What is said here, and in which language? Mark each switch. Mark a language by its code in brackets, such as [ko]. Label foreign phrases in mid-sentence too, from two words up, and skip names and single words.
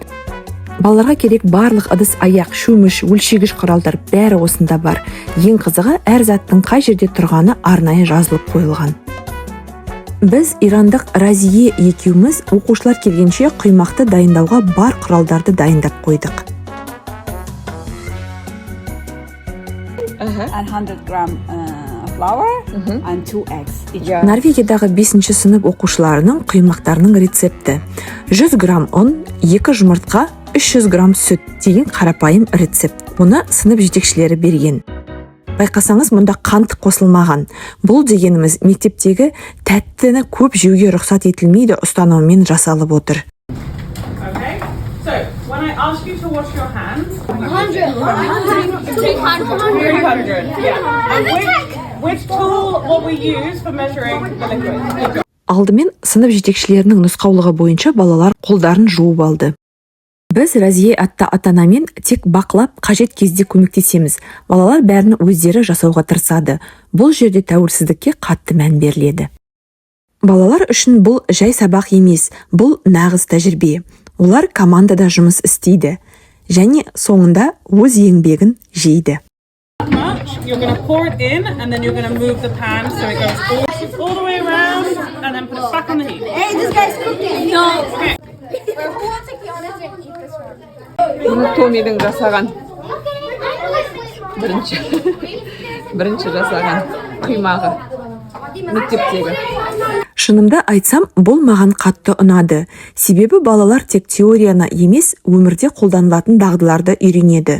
[kk] Балаларға керек барлық ыдыс аяқ, шөміш, өлшегіш құралдар бәрі осында бар. Ең қызығы, әр заттың қай жерде тұрғаны арнайы жазылып қойылған. Біз ирандық Разие екеуміз оқушылар келгенше құймақты дайындауға бар құралдарды дайындап қойдық. [en] 100 gram flour and 2 eggs. [kk] Норвегиядағы 5-ші сынып оқушыларының құймақтарының рецепті. 100 грамм ұн, 2 жұмыртқа, 300 грамм сүт деген қарапайым рецепт. Оны сынып жетекшілері берген. Байқасаңыз, мұнда қант қосылмаған. Бұл дегеніміз мектептегі тәттіні көп жеуге рұқсат етілмейді ұстануымен жасалып отыр. [en] Okay. So, when I ask you to wash your hands, 300. yeah. And which tool will we use for measuring the liquid? [kk] Алдымен сынып жетекшілерінің нұсқаулығы бойынша балалар қолдарын жуып алды. Біз Разие атты ата-анамен тек бақылап, қажет кезде көмектесеміз. Балалар бәрін өздері жасауға тырысады. Бұл жерде тәуелсіздікке қатты мән беріледі. Балалар үшін бұл жай сабақ емес, бұл нағыз тәжірибе. Олар командада жұмыс істейді және соңында өз еңбегін жейді. [en] You're going to pour it in and then you're going to move the pan so it goes all the way around and then put it back on the heat. Hey, this guy's cooking. No. Okay. Who wants to be honest and eat this one? [kk] Мұны Томидің жасаған бірінші жасаған құймағы мектептегі. Шынымды айтсам, бұл маған қатты ұнады. Себебі балалар тек теорияны емес, өмірде қолданылатын дағдыларды үйренеді.